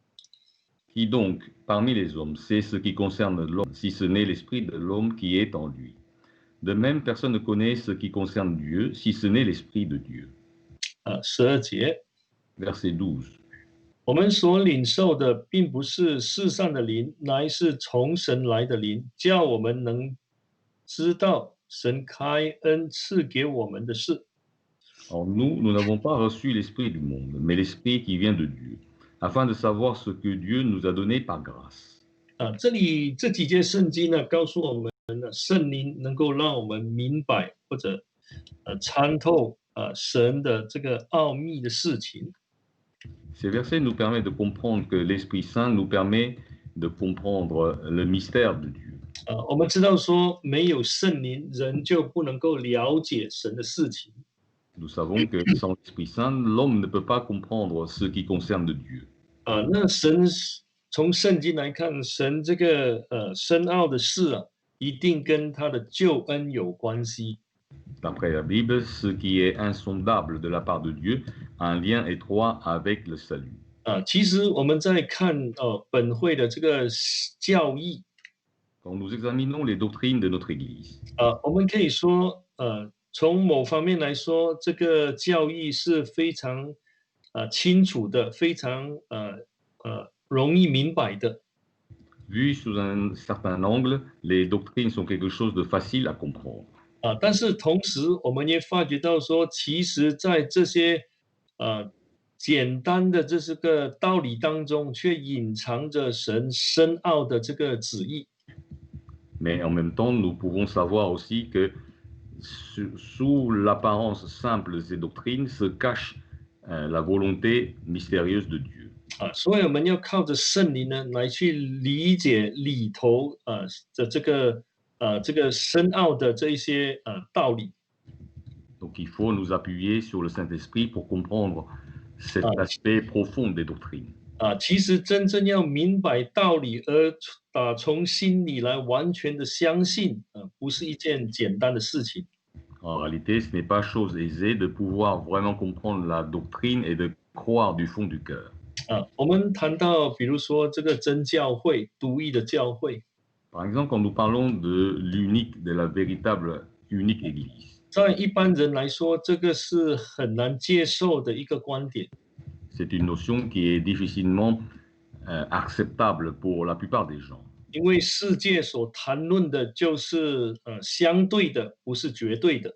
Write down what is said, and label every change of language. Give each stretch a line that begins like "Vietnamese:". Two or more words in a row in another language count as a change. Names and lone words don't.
French: Qui donc, parmi les hommes, sait ce qui concerne l'homme, si ce n'est l'esprit de l'homme qui est en lui? De même, personne ne connaît ce qui concerne Dieu, si ce n'est l'esprit de Dieu.
Chinese: 12 节。
French: Verset 12.
Chinese: 我们所领受的，并不是世上的灵，乃是从神来的灵，叫我们能知道神开恩赐给我们的事。
French: Or nous n'avons pas reçu l'esprit du monde, mais l'esprit qui vient de Dieu, afin de savoir ce que Dieu nous a donné par grâce.
Chinese: 这里这几节圣经呢，告诉我们圣灵能够让我们明白或者参透神的这个奥秘的事情。
French: Ces versets nous permettent de comprendre que l'Esprit Saint nous permet de comprendre le mystère de Dieu.
Chinese: 我们知道说，没有圣灵，人就不能够了解神的事情。
French: Nous savons que sans l'Esprit Saint, l'homme ne peut pas comprendre ce qui concerne Dieu.
Chinese: 那神从圣经来看，神这个深奥的事一定跟他的救恩有关系。
French: D'après la Bible, ce qui est insondable de la part de Dieu a un lien étroit avec le salut.
Chinese: 其实我们在看本会的这个教义，
French: Quand nous examinons les doctrines de notre Église,
Chinese: 我们可以说，从某方面来说，这个教义是非常清楚的，非常容易明白的。
French: vu sous un certain angle, les doctrines sont quelque chose de facile à comprendre.
Chinese: 但是同时，我们也发觉到说，其实在这些简单的这个道理当中，却隐藏着神深奥的这个旨意。
French: Mais en même temps, nous pouvons savoir aussi que sous l'apparence simple de ces doctrines se cache la volonté mystérieuse de Dieu.
Chinese: 所以我们要靠着圣灵呢，来去理解里头的这个深奥的这一些道理。
French: Donc il faut nous appuyer sur le Saint-Esprit pour comprendre cet aspect profond des doctrines.
Chinese: 其实真正要明白道理，而从心里来完全的相信，不是一件简单的事情。
French: En réalité, ce n'est pas chose aisée de pouvoir vraiment comprendre la doctrine et de croire du fond du cœur.
Chinese: 我们谈到，比如说这个真教会、独一的教会。
French: Par exemple, quand nous parlons de l'unique, de la véritable unique Église.
Chinese: 在一般人来说，这个是很难接受的一个观点。
French: C'est C'est une notion qui est difficilement acceptable pour la plupart des gens.
Chinese: 因为世界所谈论的就是相对的，不是绝对的。